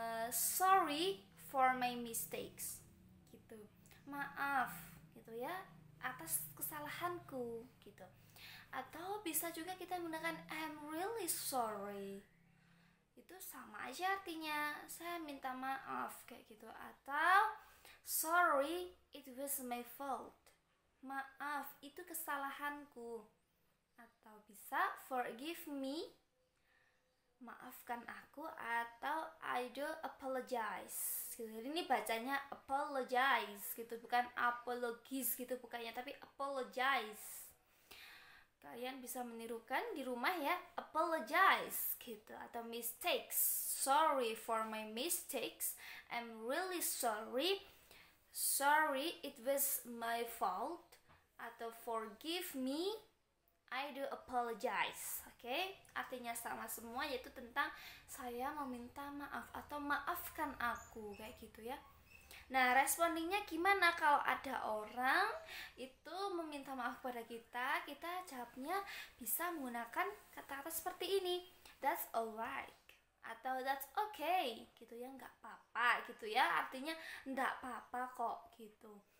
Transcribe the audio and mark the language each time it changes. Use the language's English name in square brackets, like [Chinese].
[English] Sorry for my mistakes gitu. [Indonesian] Maaf gitu ya atas kesalahanku gitu. Atau bisa juga kita menggunakan [English] I'm really sorry. [Indonesian] Itu sama aja artinya, saya minta maaf kayak gitu. [English] Atau sorry, it was my fault. [Indonesian] Maaf, itu kesalahanku. Atau bisa [English] forgive me, [Indonesian] maafkan aku. Atau [English] I do apologize [Indonesian] gitu. Jadi ini bacanya apologize gitu, bukan apologies gitu bukannya, tapi apologize. Kalian bisa menirukan di rumah ya, apologize gitu. [English] Atau mistakes, sorry for my mistakes, I'm really sorry, sorry it was my fault. Atau forgive me, I do apologize. [Indonesian] Oke, artinya sama semua, yaitu tentang saya meminta maaf atau maafkan aku kayak gitu ya. Nah, respondingnya gimana kalau ada orang itu meminta maaf kepada kita? Kita jawabnya bisa menggunakan kata-kata seperti ini, [English] that's alright, [Indonesian] atau [English] that's okay [Indonesian] gitu ya, nggak apa-apa gitu ya, artinya nggak apa-apa kok gitu.